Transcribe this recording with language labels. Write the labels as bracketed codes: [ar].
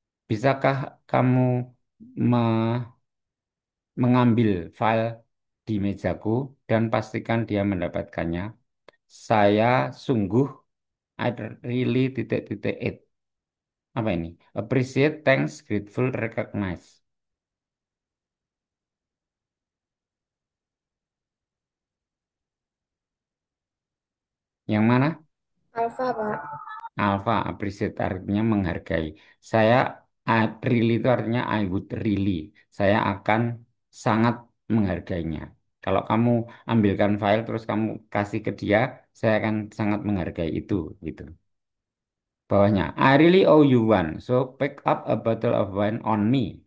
[id] Bisakah kamu me- mengambil file di mejaku dan pastikan dia mendapatkannya? Saya sungguh, [en] I'd really [id] titik-titik it. Apa ini? Appreciate, thanks, grateful, recognize. Yang mana? Alfa, Pak. Alpha, appreciate artinya menghargai. Saya really itu artinya [en] I would really. [id] Saya akan sangat menghargainya. Kalau kamu ambilkan file terus kamu kasih ke dia, saya akan sangat menghargai itu gitu. Bawahnya, [en] I really owe you one. So pick up a bottle of wine on me.